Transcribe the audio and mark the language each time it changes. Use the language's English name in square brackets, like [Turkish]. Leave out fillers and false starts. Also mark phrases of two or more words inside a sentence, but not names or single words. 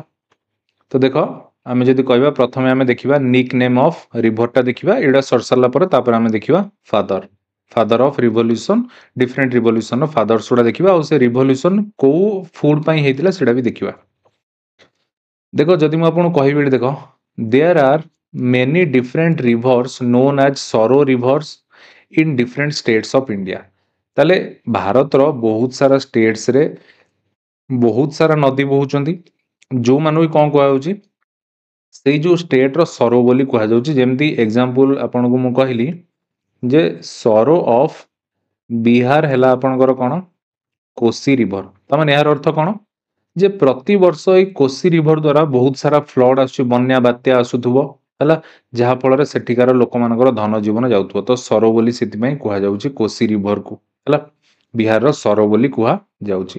[Odia] ତ ଦେଖ ଆମେ ଯଦି କହିବା ପ୍ରଥମେ ଆମେ ଦେଖିବା [English] nick name of river [Odia] ଦେଖିବା ଏଇଟା ସରିସାରିଲା ପରେ ତାପରେ ଆମେ ଦେଖିବା [English] father of revolution different revolution's fathers [Odia] ଗୁଡ଼ା ଦେଖିବା ଆଉ ସେ ରିଭଲ୍ୟୁସନ୍ କୋଉ ଫୁଡ୍ ପାଇଁ ହେଇଥିଲା ସେଇଟା ବି ଦେଖିବା। ଦେଖ ଯଦି ମୁଁ ଆପଣଙ୍କୁ କହିବି ଏଠି ଦେଖ [English] there are many different rivers known as sorrow rivers in different states of India। [Odia] ତାହେଲେ ଭାରତର ବହୁତ ସାରା ଷ୍ଟେଟ୍ସରେ ବହୁତ ସାରା ନଦୀ ବହୁଛନ୍ତି ଯେଉଁମାନଙ୍କୁ କ'ଣ କୁହାଯାଉଛି ସେଇ ଯେଉଁ [English] state's sorrow [Odia] ବୋଲି କୁହାଯାଉଛି। ଯେମିତି ଏକ୍ଜାମ୍ପଲ୍ ଆପଣଙ୍କୁ ମୁଁ କହିଲି ଯେ [English] sorrow of Bihar [Odia] ହେଲା ଆପଣଙ୍କର କ'ଣ କୋସି ରିଭର ତାମାନେ ଏହାର ଅର୍ଥ କ'ଣ ଯେ ପ୍ରତିବର୍ଷ ଏଇ କୋସି ରିଭର ଦ୍ୱାରା ବହୁତ ସାରା ଫ୍ଲଡ୍ ଆସୁଛି ବନ୍ୟା ବାତ୍ୟା ଆସୁଥିବ ହେଲା ଯାହାଫଳରେ ସେଠିକାର ଲୋକମାନଙ୍କର ଧନ ଜୀବନ ଯାଉଥିବ ତ ସରୋ ବୋଲି ସେଥିପାଇଁ କୁହାଯାଉଛି କୋସି ରିଭରକୁ ହେଲା ବିହାରର ସରୋ ବୋଲି କୁହାଯାଉଛି।